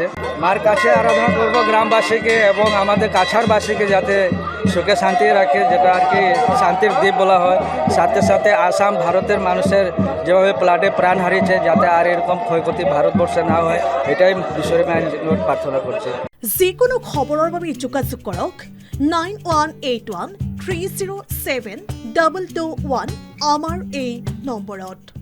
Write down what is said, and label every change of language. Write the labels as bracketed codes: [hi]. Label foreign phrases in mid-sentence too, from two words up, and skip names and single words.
[bn] মার কাছে আরাধনা করবো গ্রামবাসীকে এবং আমাদের কাছাড়বাসীকে, যাতে সুখে শান্তি রাখে, যেটা আর কি শান্তির দ্বীপ বলা হয়। সাথে সাথে আসাম ভারতের মানুষের যেভাবে প্লাটে প্রাণ হারিয়েছে, যাতে আর এরকম ক্ষয়ক্ষতি ভারতবর্ষে না হয়, এটাই ঈশ্বরের নিকট প্রার্থনা করছি। [as] যিকোনো খবৰৰ বাবে যোগাযোগ কৰক 9181 307 221 আমাৰ এই নম্বৰত।